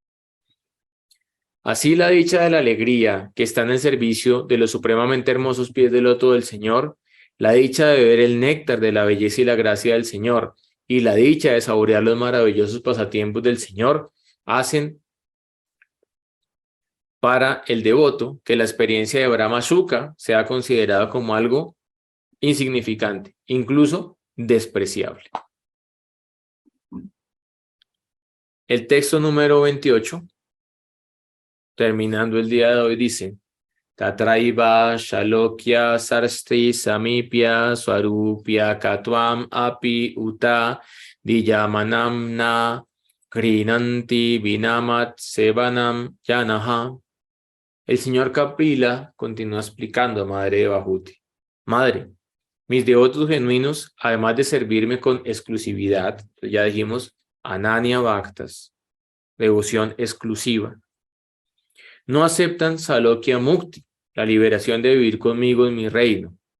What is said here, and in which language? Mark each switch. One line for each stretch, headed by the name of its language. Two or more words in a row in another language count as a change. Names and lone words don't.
Spanish: Así la dicha de la alegría que está en el servicio de los supremamente hermosos pies del loto del Señor, la dicha de beber el néctar de la belleza y la gracia del Señor, y la dicha de saborear los maravillosos pasatiempos del Señor, hacen para el devoto que la experiencia de
Sanskrit: ब्रह्म सुख
Spanish: sea considerada como algo insignificante, incluso despreciable. El texto número 28, terminando el día de hoy, dice:
Sanskrit: तत्रैव सालोक्य सार्ष्टि सामीप्य सारूप्य एकत्वम् अपि उत दीयमानम् न गृह्णन्ति विनामत् सेवनम् जनाः.
Spanish: El señor Kapila continúa explicando a Madre de Bhuti: Madre, mis devotos genuinos, además de servirme con exclusividad, ya dijimos,
Sanskrit: अनन्य भक्ताः,
Spanish: devoción exclusiva, no aceptan
Sanskrit: सालोक्य मुक्ति,
Spanish: la liberación de vivir conmigo en mi reino.